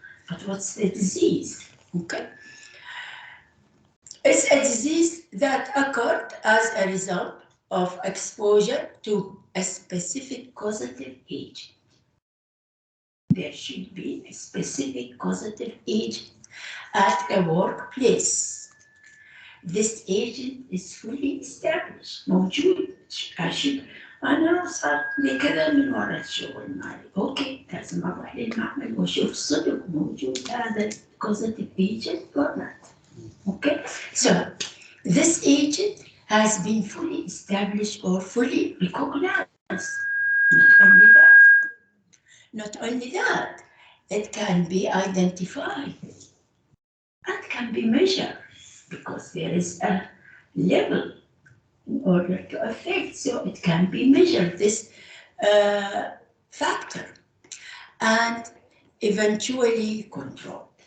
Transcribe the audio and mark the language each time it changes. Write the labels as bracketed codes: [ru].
[en] But what's the disease? Okay. It's a disease that occurred as a result of exposure to a specific causative agent. There should be a specific causative agent at a workplace. This agent is fully established, [ar] موجود. أنا صار لي كذا من وراء الشغل مالي. أوكي، لازم أروح للمعمل وأشوف صدق موجود هذا [en] causative agent or not. Okay, so this agent has been fully established or fully recognized. Not only that, it can be identified and can be measured because there is a level in order to affect, so it can be measured, this factor, and eventually controlled.